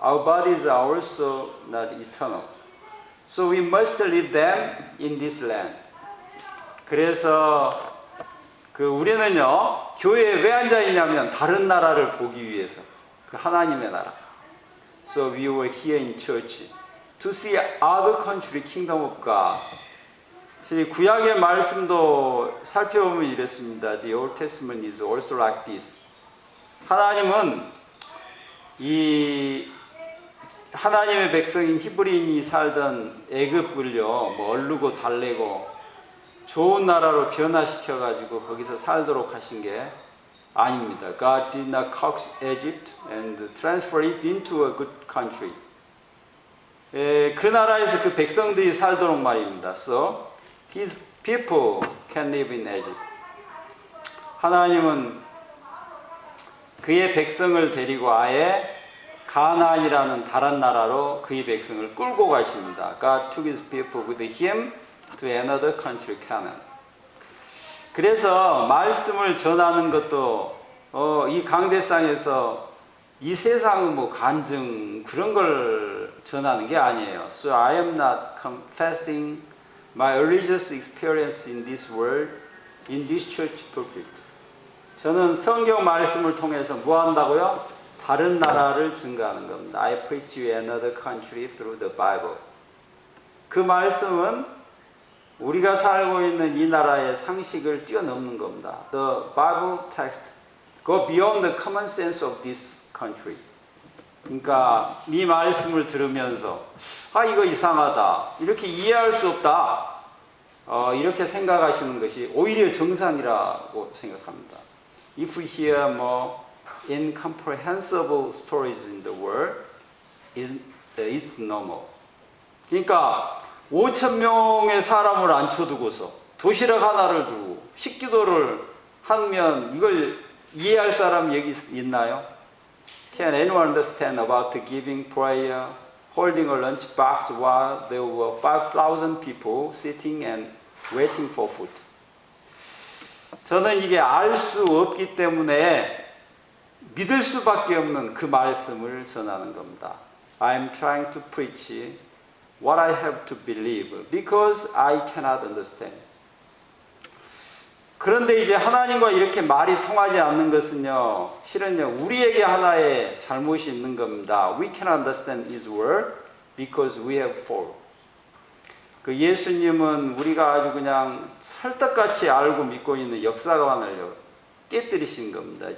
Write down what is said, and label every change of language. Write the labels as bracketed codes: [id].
[en] Our bodies are also not eternal. So we must leave them in this land. [ko] 그래서 우리는요, 교회에 왜 앉아 있냐면 다른 나라를 보기 위해서. 그 하나님의 나라. [en] So we were here in church to see other country kingdom of God. [ko] 구약의 말씀도 살펴보면 이랬습니다. [en] The Old Testament is also like this. [ko] 하나님은 이 하나님의 백성인 히브리인이 살던 애굽을요, 뭐 얼르고 달래고 좋은 나라로 변화시켜 가지고 거기서 살도록 하신 게 아닙니다. [en] God did not coax Egypt and transfer it into a good country. [ko] 그 나라에서 그 백성들이 살도록 말입니다. [en] So his people can live in Egypt. [ko] 하나님은 그의 백성을 데리고 아예 가나안이라는 다른 나라로 그의 백성을 끌고 가십니다. [en] God took his people with him to another country, Canaan. [ko] 그래서 말씀을 전하는 것도 이 강대상에서 이 세상의 뭐 간증 그런 걸 전하는 게 아니에요. [en] So I am not confessing my religious experience in this world, in this church pulpit. [ko] 저는 성경 말씀을 통해서 뭐 한다고요? 다른 나라를 증거하는 겁니다. [en] I preach you another country through the Bible. [ko] 그 말씀은 우리가 살고 있는 이 나라의 상식을 뛰어넘는 겁니다. [en] The Bible text go beyond the common sense of this country. [ko] 그러니까 이 말씀을 들으면서 이거 이상하다. 이렇게 이해할 수 없다. 이렇게 생각하시는 것이 오히려 정상이라고 생각합니다. [en] If we hear more incomprehensible stories in the world, it's normal. [ko] 그러니까 5,000명의 사람을 앉혀두고서 도시락 하나를 두고 식기도를 하면 이걸 이해할 사람 여기 있나요? [en] Can anyone understand about the giving prayer, holding a lunch box while there were 5,000 people sitting and waiting for food. [ko] 저는 이게 알 수 없기 때문에 믿을 수밖에 없는 그 말씀을 전하는 겁니다. [en] I'm trying to preach what I have to believe because I cannot understand. [ko] 그런데 이제 하나님과 이렇게 말이 통하지 않는 것은요, 실은요, 우리에게 하나의 잘못이 있는 겁니다. [en] We cannot understand His word because we have fault. [ko] 그 예수님은 우리가 아주 그냥 찰떡같이 알고 믿고 있는 역사관을 깨뜨리신 겁니다.